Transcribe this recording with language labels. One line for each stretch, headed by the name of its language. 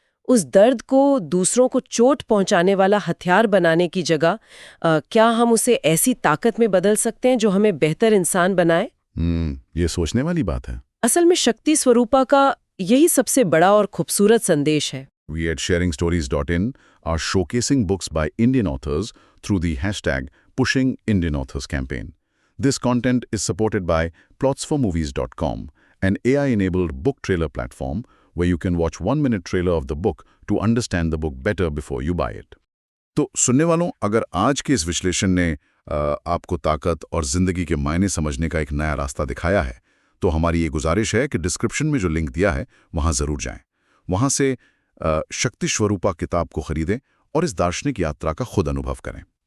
Hindi: उस दर्द को दूसरों को चोट पहुंचाने वाला हथियार बनाने की जगह क्या हम उसे ऐसी ताकत में बदल सकते हैं जो हमें बेहतर इंसान बनाए? ये सोचने वाली बात है। असल में शक्ति स्वरूपा का यही सबसे बड़ा और खूबसूरत संदेश है।
English: We at sharingstories.in are showcasing books by Indian authors through the hashtag Pushing Indian Authors campaign. This content is supported by plotsformovies.com, an AI-enabled book trailer platform where you can watch 1-minute trailer of the book to understand the book better before you buy it.
Hindi: तो सुनने वालों, अगर आज के इस विश्लेषण ने आपको ताकत और जिंदगी के मायने समझने का एक नया रास्ता दिखाया है, तो हमारी ये गुजारिश है कि डिस्क्रिप्शन में जो लिंक दिया है वहां जरूर जाएं। वहां से शक्ति स्वरूपा किताब को खरीदें और इस दार्शनिक यात्रा का खुद अनुभव करें।